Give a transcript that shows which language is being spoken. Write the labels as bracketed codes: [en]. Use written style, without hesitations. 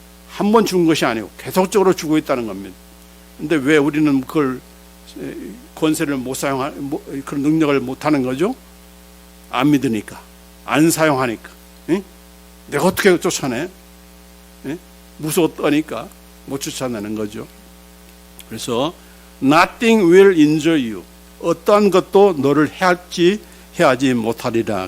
[ko] 한 번 준 것이 아니고 계속적으로 주고 있다는 겁니다. 근데 왜 우리는 그걸 권세를 그런 능력을 못 하는 거죠? 안 믿으니까, 안 사용하니까. 예? 내가 어떻게 쫓아내? 예? 무서웠다니까 못 쫓아내는 거죠. 그래서 [en] nothing will injure you. [ko] 어떠한 것도 너를 해하지 못하리라.